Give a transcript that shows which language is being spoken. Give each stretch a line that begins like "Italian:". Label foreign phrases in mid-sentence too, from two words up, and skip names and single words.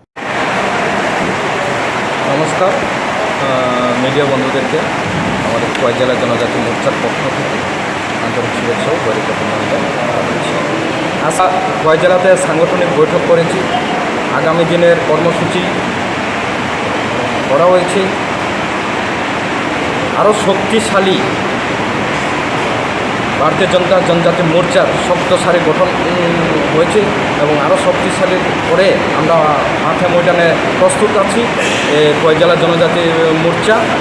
Bangla: নমস্কার মিডিয়া বন্ধুদেরকে আমাদের खোয়াই জেলা জনজাতি মোর্চার পক্ষ থেকে আন্তরিক শুভেচ্ছা ও बरिकतमंडल জানাচ্ছি। আজকে খোয়াই জেলাতে সাংগঠনিক বৈঠক করেছি। আগামী দিনের কর্মসূচি করা হয়েছে। আরও শক্তিশালী ভারতীয় জনজাতি মোর্চার শক্তসারি গঠন হয়েছে এবং আরও শক্তিশালী করে আমরা মাঠে ময়দানে প্রস্তুত আছি খোয়াই জেলা জনজাতি মোর্চা।